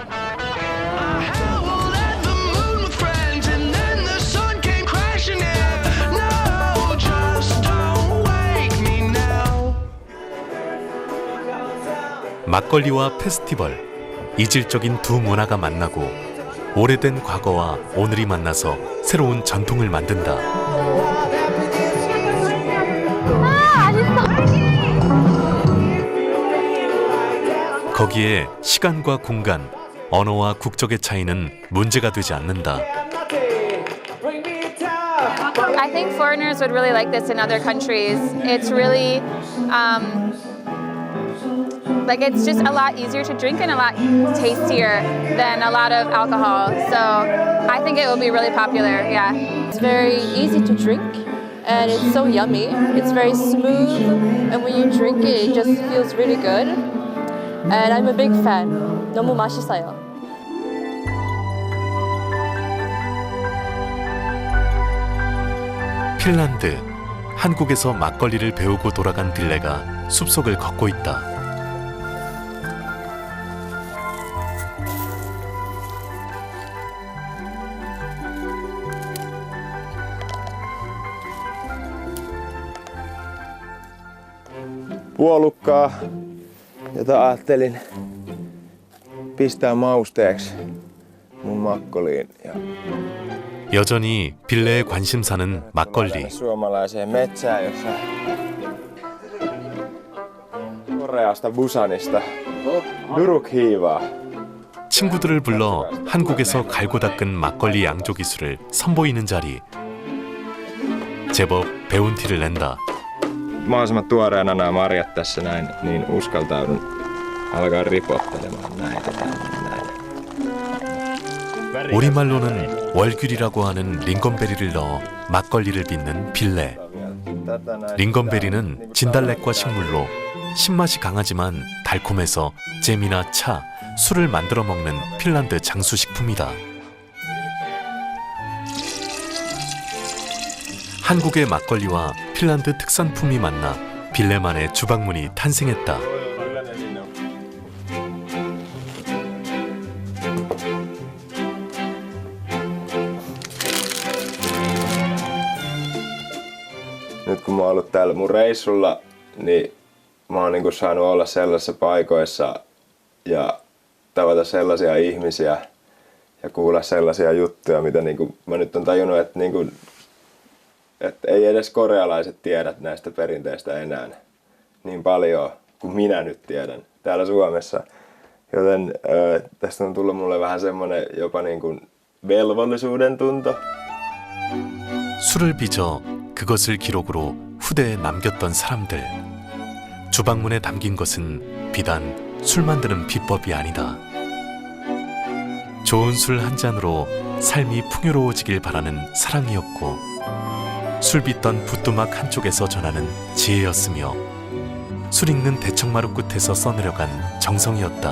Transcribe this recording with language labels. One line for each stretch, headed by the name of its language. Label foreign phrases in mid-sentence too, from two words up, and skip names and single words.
Korean: 막걸리와 페스티벌, 이질적인 두 문화가 만나고 오래된 과거와 오늘이 만나서 새로운 전통을 만든다. 거기에 시간과 공간, 언어와 국적의 차이는 문제가 되지 않는다.
English: I think foreigners would really like this in other countries. It's really Like it's just a lot easier to drink and a lot tastier than a lot of alcohol. So I think it will be really popular, yeah. It's very easy to drink and it's so yummy. It's very smooth and when you drink it, it just feels really good. And I'm a big fan.
Korean: 너무 맛있어요. 핀란드, 한국에서 막걸리를 배우고 돌아간 빌레가 숲속을 걷고 있다.
Finnish: Puolukkaa, jota ajattelin pistää mausteeksi mun makkoliin.
Korean: 여전히 빌레의 관심사는 막걸리.
Finnish: suomalaiseen metsään, jossa Koreasta Busanista 누룩 hiivaa.
Korean: 친구들을 불러 한국에서 갈고 닦은 막걸리 양조 기술을 선보이는 자리. 제법 배운 티를 낸다.
Finnish: Mahdollisimman tuoreena nämä marjat tässä näin, niin uskaltaudun alkaa ripottelemaan näitä.
Korean: 우리말로는 월귤이라고 하는 링건베리를 넣어 막걸리를 빚는 빌레. 링건베리는 진달래과 식물로 신맛이 강하지만 달콤해서 잼이나 차, 술을 만들어 먹는 핀란드 장수식품이다. 한국의 막걸리와 핀란드 특산품이 만나 빌레만의 주방문이 탄생했다.
Finnish: Nyt kun mä oon ollut täällä mun reissulla, niin mä oon niinku saanut olla sellaisissa paikoissa ja tavata sellaisia ihmisiä ja kuulla sellaisia juttuja, mitä niinku mä nyt on tajunnut, että että ei edes korealaiset tiedä näistä perinteistä enää niin paljon kuin minä nyt tiedän täällä Suomessa. Joten tästä on tullut mulle vähän semmoinen jopa niin kuin velvollisuuden tunto.
Korean: 술을 빚어 그것을 기록으로 후대에 남겼던 사람들. 주방문에 담긴 것은 비단 술 만드는 비법이 아니다. 좋은 술 한 잔으로 삶이 풍요로워지길 바라는 사랑이었고 술 빚던 붓두막 한쪽에서 전하는 지혜였으며 술 익는 대청마루 끝에서 써내려간 정성이었다.